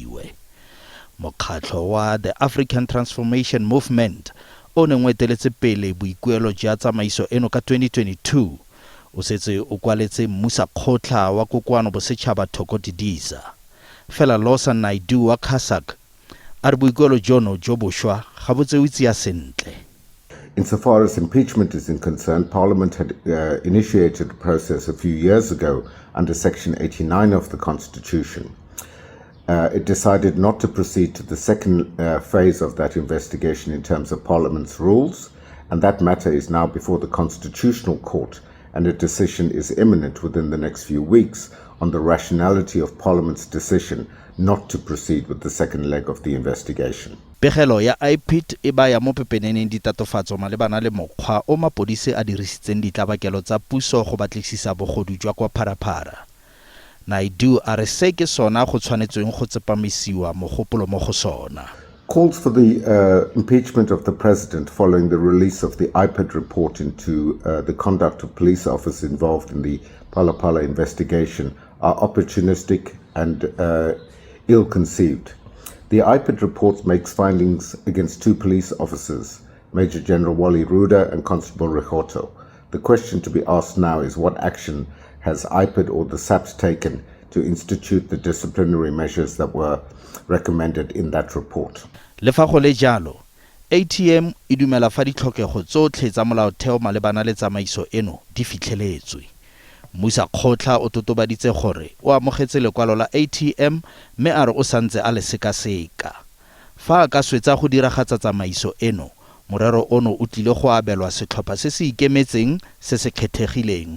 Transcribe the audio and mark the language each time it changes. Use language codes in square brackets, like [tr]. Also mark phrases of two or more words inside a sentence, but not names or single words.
[tn] Mokgatlho wa the African Transformation Movement o neng o eteletse pele boikuelo jwa tsamaiso eno ka 2022 o setse o kwaletse mmusakgotla wa kokoano bosetšhaba Thoko Didiza. Fela Lawson Naidu wa CASAC a re boikuelo jono jo bošwa ga bo tsewe tsia sentle. [en] Insofar as impeachment is concerned, Parliament had initiated a process a few years ago under Section 89 of the Constitution. It decided not to proceed to the second phase of that investigation in terms of Parliament's rules, and that matter is now before the Constitutional Court, and a decision is imminent within the next few weeks on the rationality of Parliament's decision not to proceed with the second leg of the investigation. [tn] Pegelo ya IPIT e baya mo pepeneneng ditatofatso malebana le mokgwa o mapodisi a dirisitseng ditlabakelo tsa puso go batlisisa bogodu jwa kwa Pharapara. Naidu a re se ke sona go tshwanetsweng go tsepamisiwa mogopolo mo go sona. [en] Calls for the impeachment of the president following the release of the IPIT report into the conduct of police officers involved in the Phala investigation are opportunistic and ill-conceived. The IPIT report makes findings against 2 police officers, Major General Wally Ruda and Constable Rehoto. The question to be asked now is what action has IPIT or the SABC taken to institute the disciplinary measures that were recommended in that report. [tn] Le fa go le jalo, ATM e dumela fa ditlhokego tsotlhe tsa molaotheo malebana le tsamaiso eno di fitlheletswe. Mmusakgotla o totobaditse gore o amogetse lekwalo la ATM mme a re o santse a le sekaseka. Fa a ka swetsa go diragatsa tsamaiso eno, morero ono o tlile go abelwa setlhopha se se ikemetseng se se kgethegileng.